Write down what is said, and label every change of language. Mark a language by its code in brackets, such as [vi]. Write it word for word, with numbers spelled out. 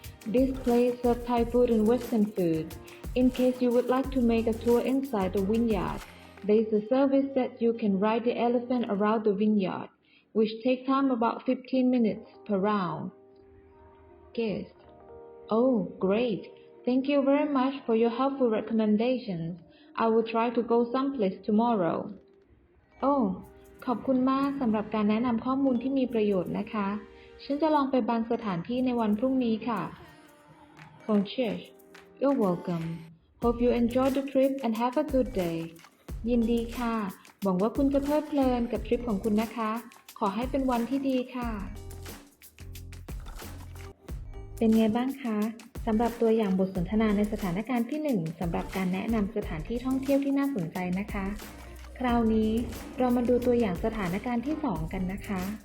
[en] This place serves Thai food and Western food. In case you would like to make a tour inside the vineyard, there is a service that you can ride the elephant around the vineyard, which takes time about fifteen minutes per round. Guest. Oh, great. Thank you very much for your helpful recommendations. I will try to go someplace tomorrow. [th] โอ้ ขอบคุณมากสำหรับการแนะนำข้อมูลที่มีประโยชน์นะคะ ฉันจะลองไปบางสถานที่ในวันพรุ่งนี้ค่ะ [en] Concierge, You're welcome. Hope you enjoy the trip and have a good day. [th] ยินดีค่ะ หวังว่าคุณจะเพลิดเพลินกับทริปของคุณนะคะ ขอให้เป็นวันที่ดีค่ะ เป็นไงบ้างคะสำหรับตัวอย่างบทสนทนาในสถานการณ์ที่หนึ่งสำหรับการแนะนำสถานที่ท่องเที่ยวที่น่าสนใจนะคะคราวนี้เรามาดูตัวอย่างสถานการณ์ที่สองกันนะคะ